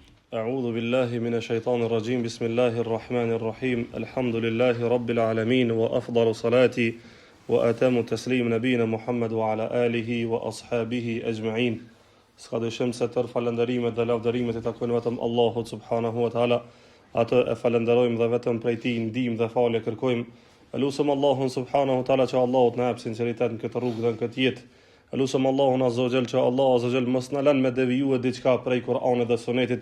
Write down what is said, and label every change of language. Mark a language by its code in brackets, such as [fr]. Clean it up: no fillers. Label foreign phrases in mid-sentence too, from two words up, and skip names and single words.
[ar] أعوذ بالله من الشيطان الرجيم بسم الله الرحمن الرحيم الحمد لله رب العالمين وأفضل صلاتي وأتم تسليم نبينا محمد وعلى آله وأصحابه أجمعين. [sq] Ska dëshim se tërë falënderimet dhe lavdërimet I takojnë vetëm Allahut [ar] سبحانه وتعالى. [sq] Atë e falenderojmë dhe vetëm prej Tij ndihmë dhe falje kërkojmë. Elusëm Allahun [ar] سبحانه وتعالى [sq] që Allahut na jap sinqeritet në këtë rrugë dhe në këtë jetë. Elusëm Allahun [ar] عز وجل [sq] që Allah [ar] عز وجل [sq] mos na lën me devijue diçka prej Kur'anit dhe Sunetit.